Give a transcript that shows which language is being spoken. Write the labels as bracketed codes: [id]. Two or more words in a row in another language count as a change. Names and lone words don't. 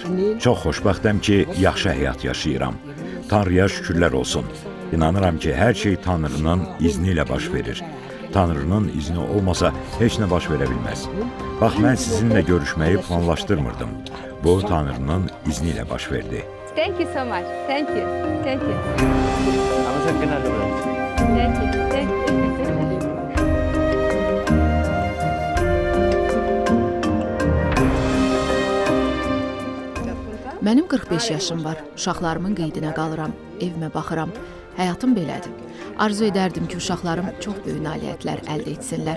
[az] Çox xoşbəxtəm ki, yaxşı həyat yaşayıram. Tanrıya şükürlər olsun. İnanıram ki, hər şey Tanrının izni ilə baş verir. Tanrının izni olmasa heç nə baş verə bilməz. Bax, mən sizinlə görüşməyi planlaşdırmırdım. Bu, Tanrının izni ilə baş verdi. [en] Thank you so much. Thank you. Thank you. Thank you. Thank you. [az] Mənim 45 yaşım var. Uşaqlarımın qeydinə qalıram, evimə baxıram. Həyatım belədir. Arzu edərdim ki, uşaqlarım çox böyük nailiyyətlər əldə etsinlər.